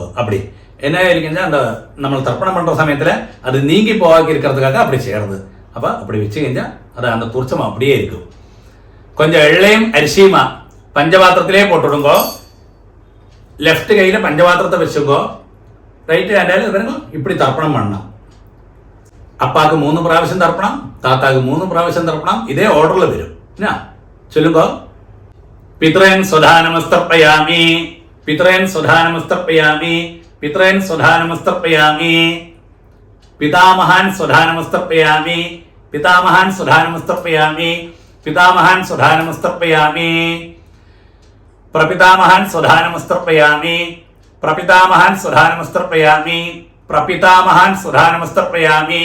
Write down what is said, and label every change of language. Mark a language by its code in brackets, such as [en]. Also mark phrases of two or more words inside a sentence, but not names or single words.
[ta] அப்படி என்ன இருக்குன்னா அந்த நம்ம தர்ப்பணம் பண்ணுற சமயத்தில் அது நீங்கி போவாக்கி இருக்கிறதுக்காக அப்படி செய்கிறது. அப்போ அப்படி வச்சு செஞ்சால் அது அந்த கூர்ச்சம் அப்படியே இருக்கும். கொஞ்சம் எள்ளையும் அரிசியுமா பஞ்சபாத்திரத்திலே போட்டுவிடுங்கோ. லெஃப்ட் கையில் பஞ்சபாத்திரத்தை வச்சுக்கோ, [en] right hand [ta] பாருங்க இப்படி தர்ப்பணம் பண்ணலாம். [ml] അപ്പാക്ക് 3 പ്രാവശ്യം തർപ്പണം, താത്താക്ക് 3 പ്രാവശ്യം തർപ്പണം. ഇതേ ഓർഡറിൽ വരും. [sa] ചൊല്ലുമ്പോ പിതൃൻ സ്വധാനമസ്തർപ്പയാമി, പിതൃൻ സ്വധാനമസ്തർപ്പയാമി, പിതൃൻ സ്വധാനമസ്തർപ്പയാമി, പിതാമഹാൻ സ്വധാനമസ്തർപ്പയാമി, പിതാമഹാൻ സ്വധാനമസ്തർപ്പയാമി, പിതാമഹാൻ സ്വധാനമസ്തർപ്പയാമി, പ്രപിതാമഹാൻ സ്വധാനമസ്തർപ്പയാമി, പ്രപിതാമഹാൻ സ്വധാനമസ്തർപ്പയാമി, പ്രപിതാമഹാൻ സ്വധാനമസ്തർപ്പയാമി.